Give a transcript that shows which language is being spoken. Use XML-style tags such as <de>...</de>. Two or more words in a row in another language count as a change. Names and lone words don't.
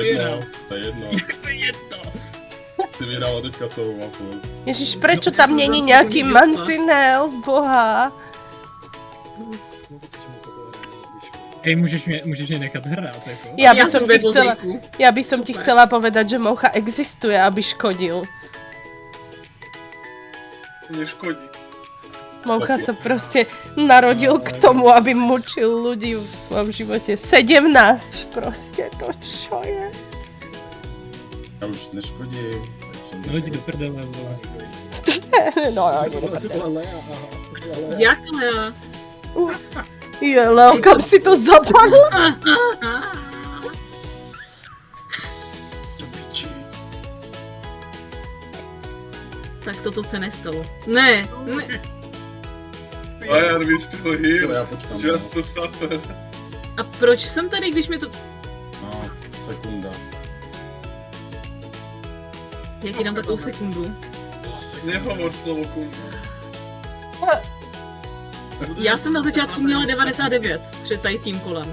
<cs>nevyhrál. jedno, to je jedno. Jak to je jedno? Jsi vyhrála teďka celou mapu.</cs> <sk>Ježiš, prečo tam není nějaký mantinel, boha?</sk> <cs>Hej, můžeš mě nechat hrát, jako?</cs> <sk>Já by</sk> <cs>Já</cs> <sk>som</sk> <cs>jsem</cs> <sk>ti</sk> <cs>ve</cs> <sk>chcela,</sk> <cs>vozíku.</cs> <sk>já by som ti</sk> <cs>Super.</cs> <sk>chcela povedať, že moucha existuje, aby škodil.</sk> <cs>Neškodí.</cs> <sk>Moucha sa proste narodil k tomu, aby mučil ľudí v svojom živote. 17 proste, to čo je?</sk> <cs>Já už neškodím. No jdi do prdele, vole. No, jo, jde do To prdele. byla Lea, aha. To byla Lea. Jak Lea? Je, Leo, kam si to zapadlo? Tak toto se nestalo. Ne, ne.</cs> <en>I are we still here?</en> <cs>Já počkám.</cs> <en>Just to suffer.</en> <cs>A proč jsem tady, když mi to... No, sekunda. Já ti dám takovou sekundu.</cs> <sk>Nehovor slovo kundu.</sk> <cs>Já jsem na začátku měla 99 před tady tím kolem.</cs>